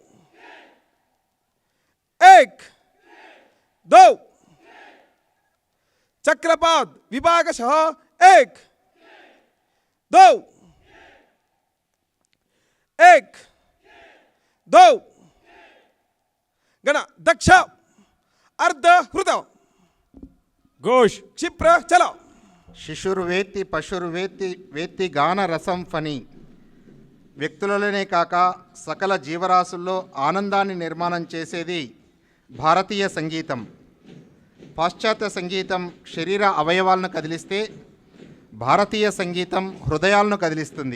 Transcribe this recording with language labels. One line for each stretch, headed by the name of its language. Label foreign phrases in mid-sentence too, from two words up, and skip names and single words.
Sanskrit: चक्रपाद विभागशः 1 2 दो गण दक्ष अर्ध हृत घोष क्षिप्र चलो శిశుర్వేత్తి పశుర్వేత్తి వేత్తి గాన రసం ఫని.
Telugu: వ్యక్తులలోనే కాక సకల జీవరాశుల్లో ఆనందాన్ని నిర్మాణం చేసేది భారతీయ సంగీతం. పాశ్చాత్య సంగీతం శరీర అవయవాలను కదిలిస్తే భారతీయ సంగీతం హృదయాలను కదిలిస్తుంది.